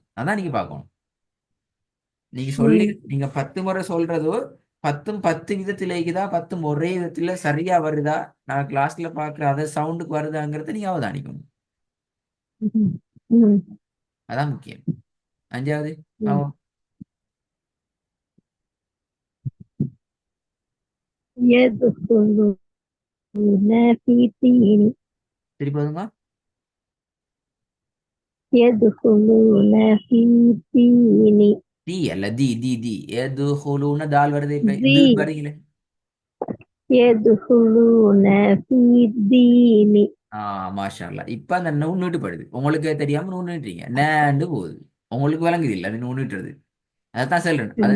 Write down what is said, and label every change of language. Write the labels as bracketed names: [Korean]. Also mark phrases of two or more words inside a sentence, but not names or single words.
[Tamil] அதான் நீங்க பார்க்கணும். நீங்க சொல்லி ம், நீங்க 10 முறை சொல்றதோ 10ம் 10 விதத்துல இருக்குதா 10ம் ஒரே விதத்துல சரியா வருதா நான் கிளாஸ்ல பாக்குற அதே சவுண்டுக்கு வருதாங்கிறத நீங்க அவதானிக்கணும். ம், ம், அதான் முக்கியம். 5வது ம். பாவம். [Arabic] يدخلون في الدين. [Tamil] திருப்பி வருங்க. [Arabic] يدخلون في الدين. [Tamil] தி அல்ல தி ஏது ஹுலுன்னு தால் வருது இப்ப தி இது வரீங்களே. [Arabic] يدخلون في الدين. ما شاء الله. [Tamil] இப்ப அந்த நூல் நீட்டுப்படுது, உங்களுக்கு தெரியாம நூல் நீட்டுறீங்க, நேண்டு போகுது. உங்களுக்கு விளங்குது இல்ல அது நூல் நீட்டுறது. அதான் சொல்றேன், அது